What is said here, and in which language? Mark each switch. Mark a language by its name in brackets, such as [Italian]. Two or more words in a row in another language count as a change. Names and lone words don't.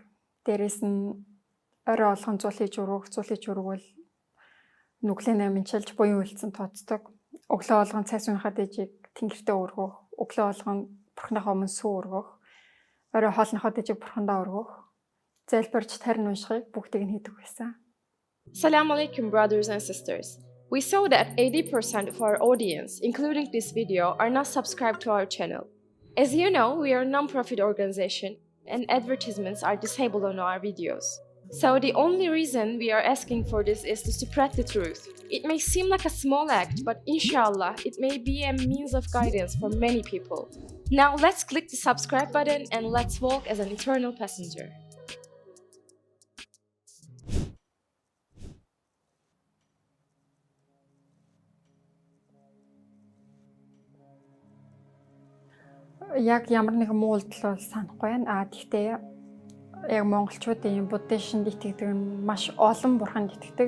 [Mongolian] Дээрээс нь орой олгон зул хийж өргөвөл нүглийн аминчилж буян үйлцэн тооцдог. Өглөө олгон цайс уухад дэжиг тэнгэртээ өргөх, өглөө олгон бурхныхаа өмнө сүү өргөх, орой хоолныхоо дэжиг бурхандаа өргөх, залбирч тарин уншихыг бүгдийг нь хийдэг байсан. [Arabic] السلام عليكم, [English] brothers and sisters. We saw that 80% of our audience, including this video, are not subscribed to our channel. As you know, we are a non-profit organization and advertisements are disabled on our videos. So the only reason we are asking for this is to spread the truth. It may seem like a small act, but inshallah, it may be a means of guidance for many people. Now let's click the subscribe button and let's walk as an eternal passenger. [Mongolian] Яг ямар нэгэн муу үйлдэл бол санахгүй байна. Гэхдээ яг монголчуудын буддын шинж итгэдэг нь маш олон бурханд итгэдэг.